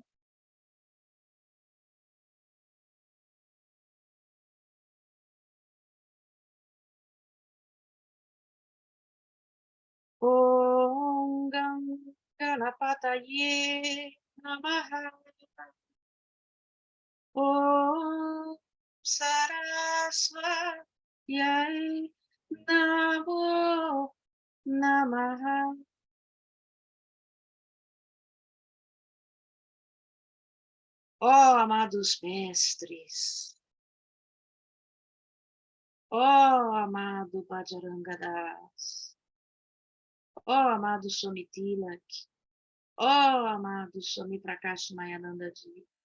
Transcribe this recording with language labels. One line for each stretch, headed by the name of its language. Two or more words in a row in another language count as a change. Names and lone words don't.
Sanskrit: ॐ गं गणपतये नमः. ॐ सरस्वत्यै नमो नमः.
Portuguese: Ó amados mestres, ó amado Bhajarangadas, ó amado Swami Tilak, ó amado Swami Prakash Mayanandaji,